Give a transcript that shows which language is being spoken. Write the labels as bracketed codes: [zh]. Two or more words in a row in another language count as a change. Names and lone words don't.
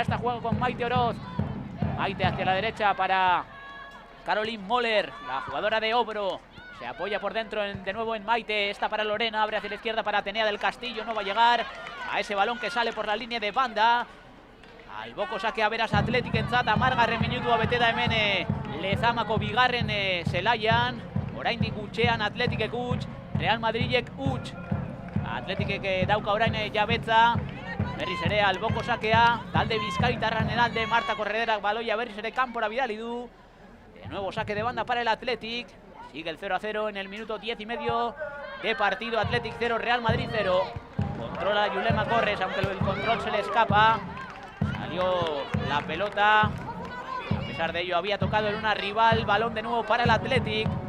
[es] Esta juega con Maite Oroz. Maite hacia la derecha para Caroline Moller, la jugadora de Obro. Se apoya por dentro de nuevo en Maite. Esta para Lorena, abre hacia la izquierda para Atenea del Castillo. No va a llegar a ese balón que sale por la línea de banda. [eu] Alboko saque a beraz Athletic entzat, amargarren minutua bete da hemen Lezamako bigarren zelaian. Oraindik gutxean Athleticek huts, Real Madridek huts. Athleticek dauka orain jabetza. Berriz ere Alboko sakea, talde bizkaitarran alde, Marta Correderak baloia berriz ere kanpora bidali du. [es] De nuevo saque de banda para el Athletic. Sigue el 0-0 en el minuto 10 y medio de partido. Athletic 0, Real Madrid 0. Controla Yulema Corres, aunque el control se le escapa. Salió la pelota. A pesar de ello había tocado en una rival. Balón de nuevo para el Athletic.